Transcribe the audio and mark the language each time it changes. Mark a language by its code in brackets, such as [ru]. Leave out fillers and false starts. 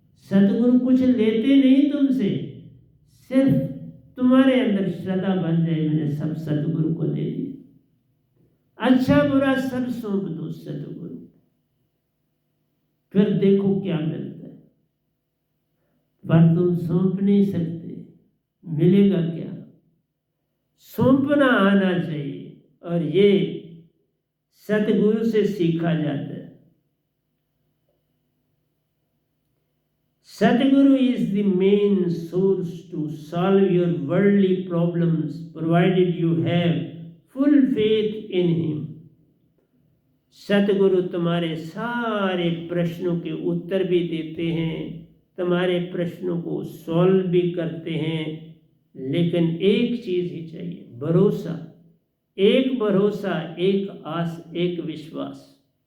[hi] सदगुरु कुछ लेते नहीं तुमसे, सिर्फ तुम्हारे अंदर श्रद्धा बन जाए मैंने सब सदगुरु को दे दिया, अच्छा बुरा सब सौंप दो सदगुरु, फिर देखो क्या मिलता है। पर तुम सौंप नहीं सकते, मिलेगा क्या। सौंपना आना चाहिए और ये सतगुरु से सीखा जाता है। [en] Sadguru is the main source to solve your worldly problems, provided you have full faith in him. [hi] सतगुरु तुम्हारे सारे प्रश्नों के उत्तर भी देते हैं, तुम्हारे प्रश्नों को सॉल्व भी करते हैं, लेकिन एक चीज ही चाहिए, भरोसा। एक भरोसा, एक आस, एक विश्वास।